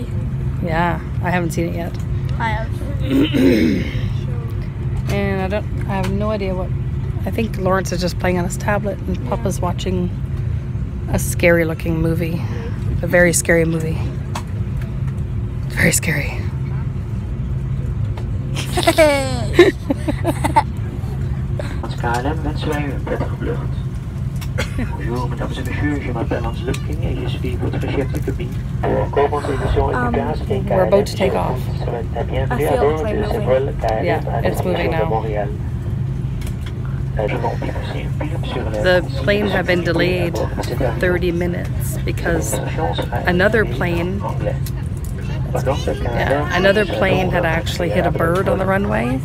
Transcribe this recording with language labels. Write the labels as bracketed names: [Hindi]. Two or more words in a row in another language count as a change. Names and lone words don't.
[English] Yeah, I haven't seen it yet. I have. And I have no idea what. I think Lawrence is just playing on his tablet and Papa's watching a scary looking movie. A very scary movie. Very scary. [Dutch] KLM wensen wij u een prettige vlucht. [French] Bonjour, mesdames et messieurs, je m'appelle Hans Lupking et je suis votre chef de cabine. [English] We're about to take off. I feel the plane moving. Yeah, it's moving now. The plane had been delayed 30 minutes because another plane had actually hit a bird on the runway.